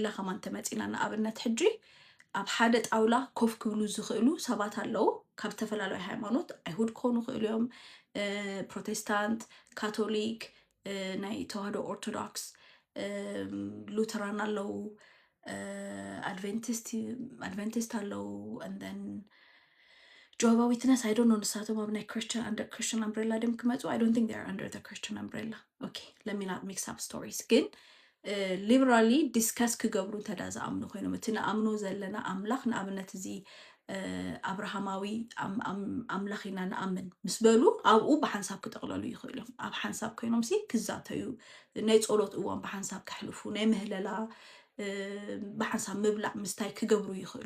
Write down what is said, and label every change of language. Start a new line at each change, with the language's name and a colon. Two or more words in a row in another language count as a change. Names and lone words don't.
Tigrinya: ከማን ተመፂና ንኣብነት ሕጂ ኣብ ሓደ ጣውላ ኮፍ ክብሉ ዝኽእሉ ሰባት ኣለው ካብ ዝተፈላለዩ ሃይማኖት ኣይሁድ ክኾኑ ይኽእሉ እዮም ፕሮቴስታንት ካቶሊክ ናይ ተዋህዶ ኦርቶዶክስ ሉተራን ኣለው ኣድቨንቲስት ኣለው
English: and Jehovah Witness, I don't know
Tigrinya: ንሳቶም ኣብ
English: ናይ Christian umbrella
Tigrinya: ድም ክመፁ
English: I don't think they're under the Christian umbrella okay let me not mix up stories ግን liberally discuss
Tigrinya: ክገብሩ እንተዳ ዝኣምኑ ኮይኖም እቲ ንኣምኖ ዘለና ኣምላኽ ንኣብነት እዚ ኣብርሃማዊ ኣምላኽ ኢና ንኣምን ምስ በሉ ኣብኡ ብሓንሳብ ክጠቕለሉ ይኽእሉ እዮም ኣብ ሓንሳብ ኮይኖም ሲ ክዛተዩ ናይ ጸሎት እዋን ብሓንሳብ ከሕልፉ ናይ ምህለላ ብሓንሳብ ምብላዕ ምስታይ ክገብሩ ይኽእሉ